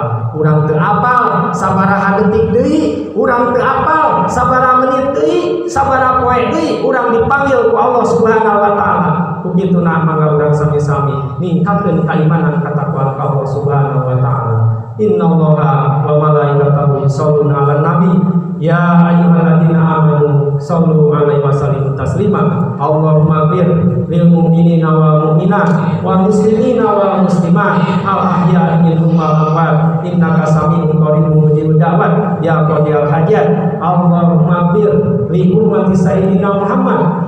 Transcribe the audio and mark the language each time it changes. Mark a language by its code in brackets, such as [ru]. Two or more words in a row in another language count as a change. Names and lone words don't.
[su] Urang teu apal sabaraha detik deui, urang teu apal sabaraha menit deui, sabaraha poe deui urang dipanggil ku Allah [ar] سبحانه وتعالى. [su] Kukituna mangga urang sami-sami ningkatkeun kaimanan katakwaan ka Allah [ar] سبحانه وتعالى. إن الله وملائكته يصلون على النبي يا أيها الذين آمنوا صلوا عليه وسلموا تسليما. اللهم بر للمؤمنين والمؤمنات والمسلمين والمسلمات الأحياء منهم والأموات إنك سميع قريب مجيب الدعوات يا قاضي الحاجات. اللهم بر لأمة سيدنا محمد.